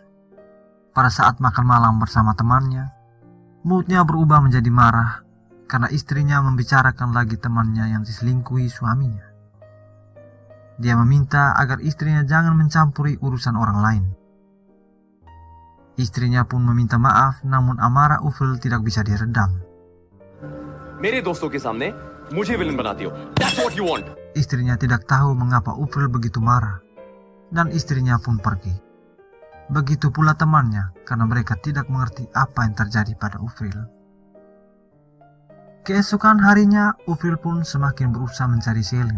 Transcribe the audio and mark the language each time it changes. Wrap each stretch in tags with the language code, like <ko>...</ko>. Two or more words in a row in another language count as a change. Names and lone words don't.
<id>Pada saat makan malam bersama temannya, moodnya berubah menjadi marah karena istrinya membicarakan lagi temannya yang diselingkuhi suaminya. Dia meminta agar istrinya jangan mencampuri urusan orang lain. Istrinya pun meminta maaf, namun amarah Ufril tidak bisa diredam.</id> <hi>मेरे दोस्तों के सामने मुझे विलन बनाती हो.</hi> <en>That's what you want.</en> <id>Istrinya tidak tahu mengapa Ufril begitu marah, dan istrinya pun pergi. Begitu pula temannya, karena mereka tidak mengerti apa yang terjadi pada Ufril. Keesokan harinya, Ufril pun semakin berusaha mencari Celine.</id>